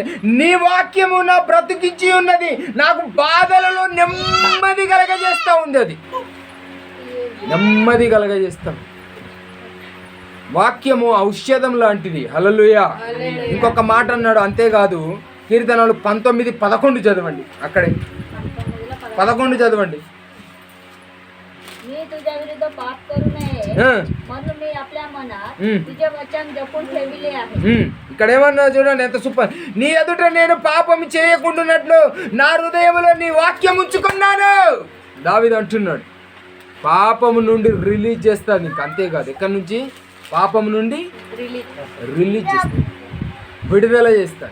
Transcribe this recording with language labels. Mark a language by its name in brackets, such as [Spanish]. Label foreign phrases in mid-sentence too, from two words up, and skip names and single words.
[Telugu] నీ వాక్యము నా బ్రతికించి ఉన్నది, నాకు బాధలలో నెమ్మది కలగజేస్తూ ఉంది. అది నెమ్మది కలగజేస్తాం. వాక్యము ఔషధం లాంటిది. హల్లెలూయా. ఇంకొక మాట అన్నాడు. అంతేకాదు, కీర్తనలు 19:11 చదవండి. అక్కడే 11 చదవండి. [Marathi] मी तुझ्या विरुद्ध पाप करू नये म्हणून मी आपल्या मनात तुझे वचन जपून ठेविले आहे. [Telugu] ఇక్కడ ఏమన్నా చూడండి, ఎంత సూపర్. నీ ఎదుట నేను పాపం చేయకుండానట్లు నా హృదయంలో నీ వాక్యం ఉంచుకున్నాను. దావీదు అంటున్నాడు. పాపము నుండి రిలీజ్ చేస్తాను నీకు. అంతేకాదు, ఎక్కడి నుంచి? పాపం నుండి రిలీజ్ చేస్తాను, విడుదల చేస్తాను.